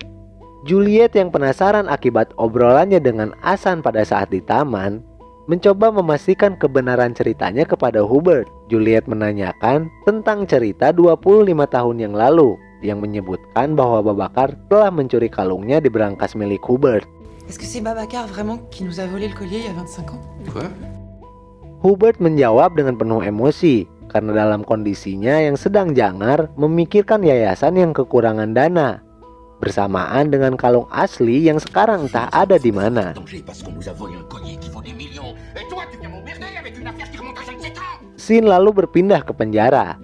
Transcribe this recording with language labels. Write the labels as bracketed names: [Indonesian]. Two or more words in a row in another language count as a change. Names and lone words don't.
[Indonesian] Juliet yang penasaran akibat obrolannya dengan Hasan pada saat di taman, mencoba memastikan kebenaran ceritanya kepada Hubert. Juliet menanyakan tentang cerita 25 tahun yang lalu yang menyebutkan bahwa Babakar telah mencuri kalungnya di berangkas milik Hubert. [French] Est-ce que c'est Babacar vraiment qui nous a volé le collier il y a 25 ans? Quoi? [Indonesian] Hubert menjawab dengan penuh emosi karena dalam kondisinya yang sedang jangar memikirkan yayasan yang kekurangan dana, bersamaan dengan kalung asli yang sekarang entah ada di mana. Scene lalu berpindah ke penjara.